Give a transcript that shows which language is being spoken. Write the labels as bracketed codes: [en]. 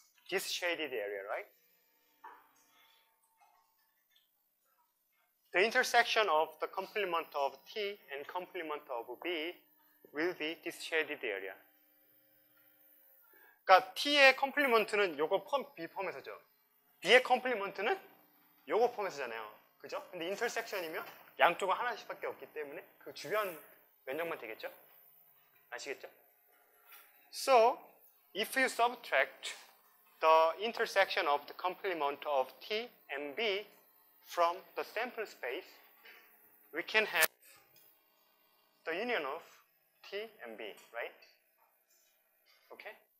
[en] this shaded area, right? The intersection of the complement of T and complement of B will be this shaded area. [ko] 그러니까 T의 컴플리먼트는 요거 B 펌에서죠. B의 컴플리먼트는 요거 펌에서잖아요. 그죠? 근데 인터섹션이면 양쪽은 하나씩밖에 없기 때문에 그 주변 면적만 되겠죠? 아시겠죠? [en] So, if you subtract the intersection of the complement of T and B from the sample space, we can have the union of T and B, right? Okay?